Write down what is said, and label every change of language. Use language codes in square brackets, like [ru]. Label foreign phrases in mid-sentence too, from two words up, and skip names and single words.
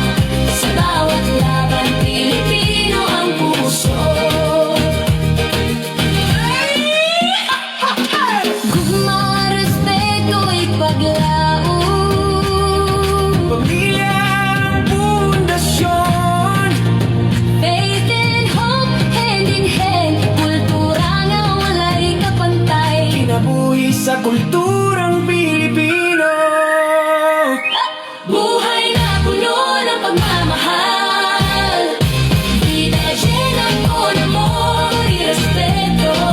[tl] Sa bawat laban, Pilipino ang puso. [ceb] Gugma, respeto, ipaglaon. [tl] Pamilya ang pundasyon, [en] Faith and hope, hand in hand, [ceb] kultura nga wala'y kapantay. kinabuhi sa kulturang Pilipino. [tl] Buhay na puno ng pagmamahal, [es] vida llena con amor y respeto.